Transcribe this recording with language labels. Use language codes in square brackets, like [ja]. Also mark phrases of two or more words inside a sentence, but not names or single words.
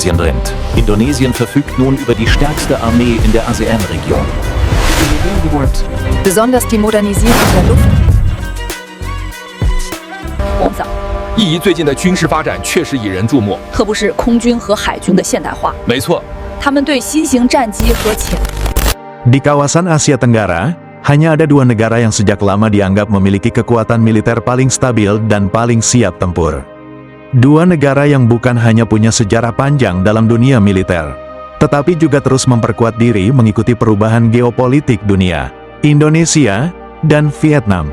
[de] Asien brennt. Indonesien verfügt nun über die stärkste Armee in der ASEAN-Region. Besonders die Modernisierung der Luft. [zh] 意义最近的军事发展确实引人注目。特别是空军和海军的现代化，没错，他们对新型战机和潜 [id] Di kawasan Asia Tenggara, hanya ada dua negara yang sejak lama dianggap memiliki kekuatan militer paling stabil dan paling siap tempur. Dua negara yang bukan hanya punya sejarah panjang dalam dunia militer, tetapi juga terus memperkuat diri mengikuti perubahan geopolitik dunia, Indonesia dan Vietnam.